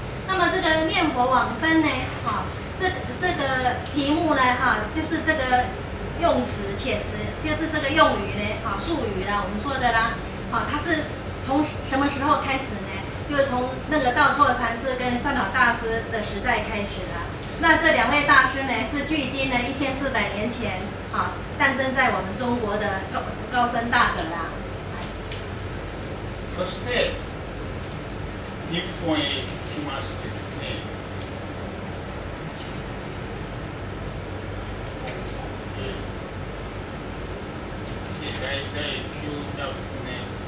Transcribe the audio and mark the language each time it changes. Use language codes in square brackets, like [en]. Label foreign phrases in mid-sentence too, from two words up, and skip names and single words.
[zh] 那么这个念佛往生呢，啊，这个题目呢，哈，就是这个用词遣词，就是这个用语呢，啊，术语啦，我们说的啦，啊，它是从什么时候开始呢？就是从那个道绰禅师跟善导大师的时代开始的。那这两位大师呢，是距今呢1400年前，啊，诞生在我们中国的高僧大德啦。 [ja] そして日本へ来ましてですね。大体900年。